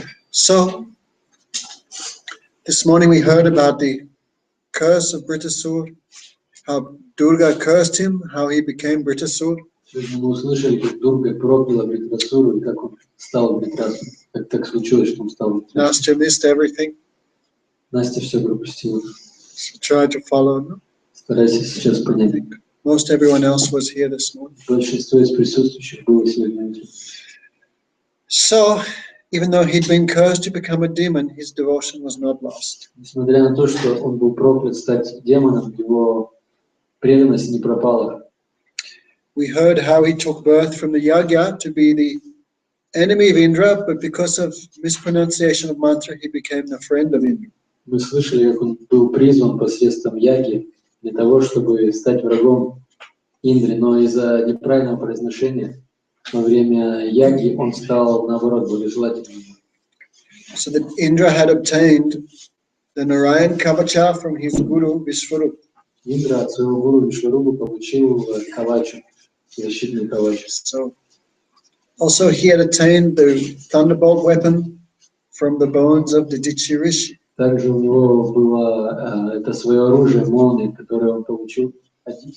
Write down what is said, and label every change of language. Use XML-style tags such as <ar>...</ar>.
<en>So, this morning we heard about the curse of Britasur, how Durga cursed him, how he became Britasur.</en> <ru>Сегодня мы услышали, как Дурга прокляла Прекрасуру и как он стал Прекрасным. Как так случилось, что он стал Прекрасным.</ru> <en>Nastya missed everything.</en> <ru>Настя все пропустила.</ru> <en>So try to follow. No?</en> <ru>Старайся сейчас понять.</ru> <en>Most everyone else was here this morning.</en> <ru>Большинство из присутствующих было сегодня утром.</ru> <en>So, even though he'd been cursed to become a demon, his devotion was not lost.</en> <ru>Несмотря на то, что он был проклят стать демоном, его преданность не пропала.</ru> <en>We heard how he took birth from the Yagya to be the enemy of Indra, but because of mispronunciation of mantra, he became the friend of Indra.</en> <ru>Мы слышали, как он был призван посредством яги для того, чтобы стать врагом Индры, но из-за неправильного произношения во время яги он стал, наоборот, благожелательным.</ru> <en>So that Indra had obtained the Narayan Kavacha from his guru Vishwarup.</en> <ru>Индра от своего гуру Вишварупы получил кавачу, защитный кавач.</ru> <en>So also he had attained the thunderbolt weapon from the bones of the Dichi Rishi.</en> <ru>Также у него было это свое оружие, молнии, которое он получил от</ru>